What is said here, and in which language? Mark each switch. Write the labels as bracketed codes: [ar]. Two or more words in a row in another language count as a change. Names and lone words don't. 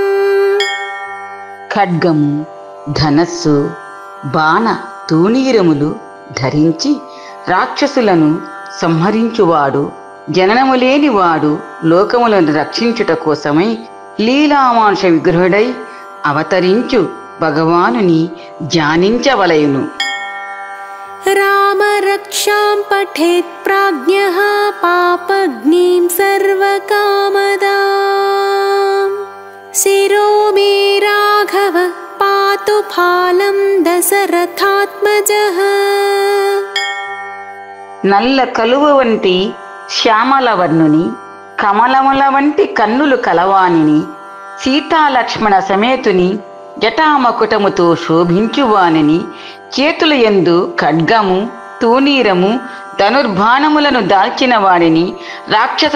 [te] ఖడ్గము, ధనస్సు, బాణ తూణీరములు ధరించి రాక్షసులను సంహరించువాడు, జననము లేనివాడు, లోకములను రక్షించుట కోసమై లీలామానుష విగ్రహుడై అవతరించు భగవానుని ధ్యానించవలయును. [sa] రామరక్షాం పఠేత్ ప్రాజ్ఞః पापग्निं सर्वकामदां शिरो मे राघव पातु फालं दशरथात्मजः। [te] నల్ల కలువ వంటి శ్యామల వర్ణుని, కమలముల వంటి కన్నులు కలవానిని, సీతాలక్ష్మణ సమేతుని, జటామకుటముతో శోభించువానిని, చేతుల యందు ఖడ్గము, తూనీరము, ధనుర్బాణములను దాల్చిన వాడిని, రాక్షస